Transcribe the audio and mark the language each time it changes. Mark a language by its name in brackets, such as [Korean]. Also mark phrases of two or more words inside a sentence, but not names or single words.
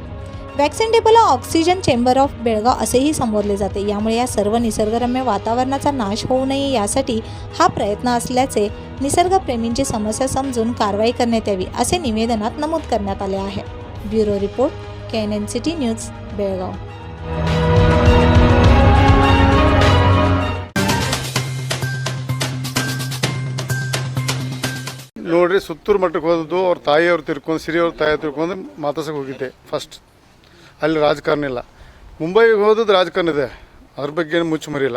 [Marathi] वॅक्सिन डेपोला [English] oxygen chamber of [Marathi] बेळगाव असेही संबोधले जाते. यामुळे या सर्व निसर्गरम्य वातावरणाचा नाश होऊ नये यासाठी हा प्रयत्न असल्याचे निसर्गप्रेमींची समस्या समजून कारवाई करण्यात यावी असे निवेदनात नमूद करण्यात आले आहे. [English] bureau report, [Marathi] KNN सिटी न्यूज, बेळगाव. [Kannada] ನೋಡ್ರಿ ಸುತ್ತೂರು ಮಠಕ್ಕೆ ಹೋದದ್ದು ಅವ್ರ ತಾಯಿಯವ್ರು ತಿರ್ಕೊಂಡು ಸಿರಿಯವ್ರ ತಾಯಿ ತಿರ್ಕೊಂಡು ಮಾತಾಡ್ಸಕ್ಕೆ ಹೋಗಿದ್ದೆ ಫಸ್ಟ್. ಅಲ್ಲಿ ರಾಜಕಾರಣ ಇಲ್ಲ. ಮುಂಬೈಗೆ ಹೋದದ್ದು ರಾಜಕಾರಣ ಇದೆ, ಅದ್ರ ಬಗ್ಗೆ ಏನು ಮುಚ್ಚು ಮರಿಲ್ಲ.